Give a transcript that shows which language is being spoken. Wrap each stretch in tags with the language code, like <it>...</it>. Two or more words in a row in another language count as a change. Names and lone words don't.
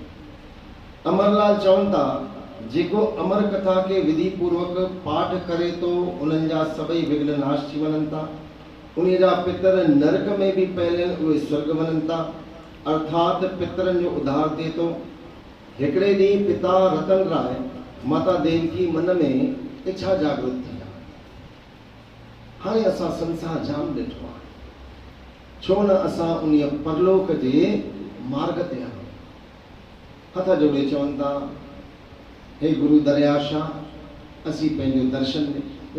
<sd>अमरलाल चवनि था, जेको अमर कथा खे विधि पूर्वक पाठ करे तो उन्हनि जा सभई विघ्न नाश थी वञनि था। उन जा पितर नरक में बि पहले उहे स्वर्ग वञनि था, अर्थात पितरनि जो उद्धार थिए थो। हिकिड़े ॾींहुं पिता रतन राय माता देवकी मन में इच्छा जागृत थी आहे। हाणे असां संसार जाम ॾिठो आहे, छो न असां उन परलोक जे मार्ग ते आहियूं। हथ जोड़े चवनि था, हे गुरु दरियाशाह, असीं पंहिंजो दर्शन ॾे।</sd>